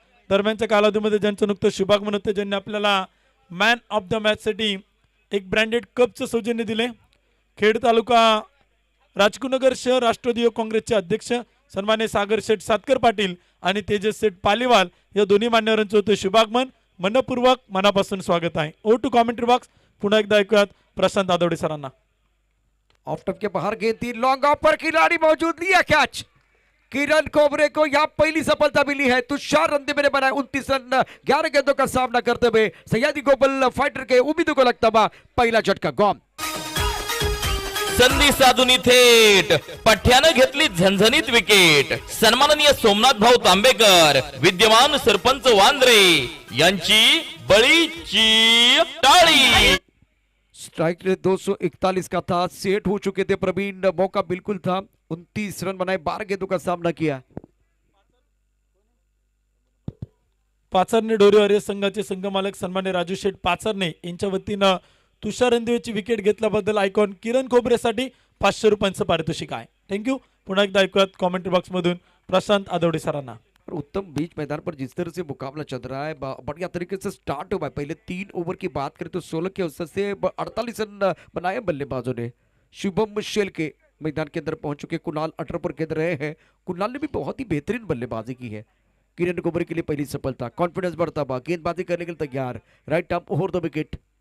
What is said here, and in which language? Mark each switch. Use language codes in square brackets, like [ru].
[mr] दरम्यानच्या कालावधीमध्ये ज्यांचं नुकतं शुभागमन होते, ज्यांनी आपल्याला मॅन ऑफ द मॅच साठी एक ब्रँडेड कपचं सौजन्य दिले, खेड तालुका राजकुनगर शहर राष्ट्रवादी युवक काँग्रेसचे अध्यक्ष सन्मान्य सागर शेठ सातकर पाटील आणि तेजस शेठ पालीवाल या दोन्ही मान्यवरांचं होते शुभागमन। मनपूर्वक मनापासून स्वागत आहे। ओ टू कॉमेंट्री बॉक्स पुन्हा एकदा ऐकूयात प्रशांत आदवडे सरांना। [hi] ऑफ टॉप के बाहर गेंद थी, लॉन्ग ऑफ पर खिलाड़ी मौजूद, लिया कैच। किरण कोबरे को यहाँ पहली सफलता मिली है। तुषार रणदिवे ने बनाया 29 रन 11 गेंदों का सामना करते हुए सह्याद्री गोपाल फाइटर के उम्मीदों को लगता हुआ पहिला झटका गॉम। [mr] संधी साधून थेट पठ्यानं घेतली झणझणीत विकेट। सन्माननीय सोमनाथ भाऊ तांबेकर, विद्यमान सरपंच वांद्रे यांची बळीची टाळी। [hi] स्ट्राइक रेट 241 का था, सेट हो चुके थे प्रवीण, मौका बिल्कुल था, 29 रन बनाए, 12 गेंदों का सामना किया। [mr] पाचरने डोरीवारी संघाचे संघमालक सन्मान्य राजू शेठ पाचरने यांच्या वतीनं तुषार रणदिवेची विकेट घेतल्याबद्दल आयकॉन किरण कोबरेसाठी 500 रुपयांचं पारितोषिक आहे। थँक्यू। पुन्हा एकदा ऐकूयात कॉमेंट्री बॉक्स मधून प्रशांत आदवडे सरांना। [hi] और उत्तम बीच मैदान पर जिस तरह से मुकाबला चल रहा है, बढ़िया तरीके से स्टार्ट हुआ है। पहले 3 ओवर की बात करें तो 16 के अवसर से 48 रन बनाए बल्लेबाजों ने। शुभम शेल के मैदान के अंदर पहुंच चुके, कुणाल 18 पर खेल रहे हैं। कुणाल ने भी बहुत ही बेहतरीन बल्लेबाजी की है। किरण कोबरे के लिए पहली सफलता, कॉन्फिडेंस बढ़ता हुआ, गेंदबाजी करने के लिए तैयार, right arm over the wicket.